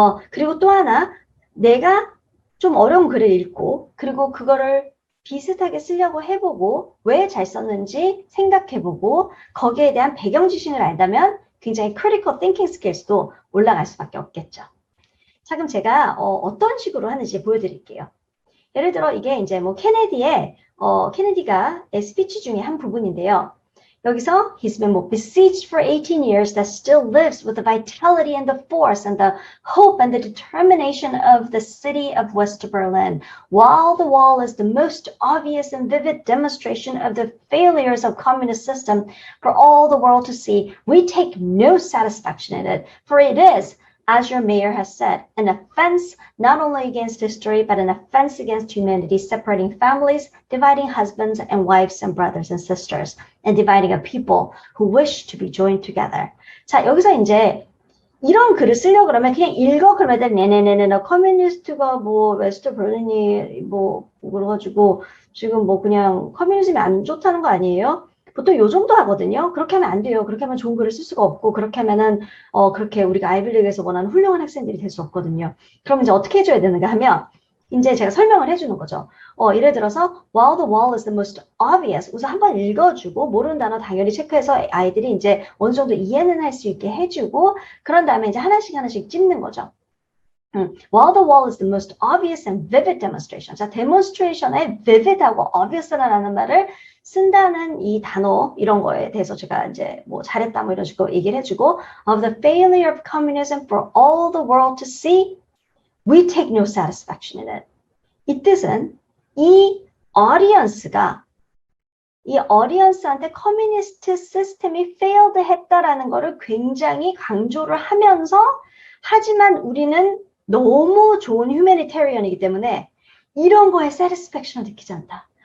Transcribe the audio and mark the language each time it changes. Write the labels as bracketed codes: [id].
[ko] 그리고 또 하나 내가 좀 어려운 글을 읽고 그리고 그거를 비슷하게 쓰려고 해보고 왜 잘 썼는지 생각해보고 거기에 대한 배경 지식을 알다면 굉장히 critical thinking skills도 올라갈 수밖에 없겠죠. 자, 그럼 제가 어떤 식으로 하는지 보여드릴게요. 예를 들어 이게 이제 뭐 케네디가 스피치 중에 한 부분인데요. 여기서 [en] he's been besieged for 18 years that still lives with the vitality and the force and the hope and the determination of the city of West Berlin. While the wall is the most obvious and vivid demonstration of the failures of communist system for all the world to see, we take no satisfaction in it, for it is, as your mayor has said, an offense not only against history, but an offense against humanity, separating families, dividing husbands and wives and brothers and sisters, and dividing a people who wish to be joined together. [ko] 자, 여기서 이제 이런 글을 쓰려고 그러면 그냥 읽어 그러면 네네네네 커뮤니스트가 뭐 웨스트 버린이 뭐 그래가지고 지금 뭐 그냥 커뮤니즘이 안 좋다는 거 아니에요? 보통 요 정도 하거든요. 그렇게 하면 안 돼요. 그렇게 하면 좋은 글을 쓸 수가 없고 그렇게 하면은 그렇게 우리가 아이빌리그에서 원하는 훌륭한 학생들이 될 수 없거든요. 그럼 이제 어떻게 해줘야 되는가 하면 이제 제가 설명을 해주는 거죠. 예를 들어서 [en] while the wall is the most obvious [ko] 우선 한번 읽어주고 모르는 단어 당연히 체크해서 아이들이 이제 어느 정도 이해는 할 수 있게 해주고 그런 다음에 이제 하나씩 찝는 거죠. [en] While the wall is the most obvious and vivid demonstration. [ko] 자, demonstration에 vivid하고 obvious라는 말을 쓴다는 이 단어 이런 거에 대해서 제가 이제 뭐 잘했다 뭐 이런 식으로 얘기를 해주고 [en] of the failure of communism for all the world to see, we take no satisfaction in it. [ko] 이 뜻은 이 audience한테 커뮤니스트 시스템이 failed 했다라는 거를 굉장히 강조를 하면서 하지만 우리는 너무 좋은 휴메니테리언이기 때문에 이런 거에 satisfaction을 느끼지 않다.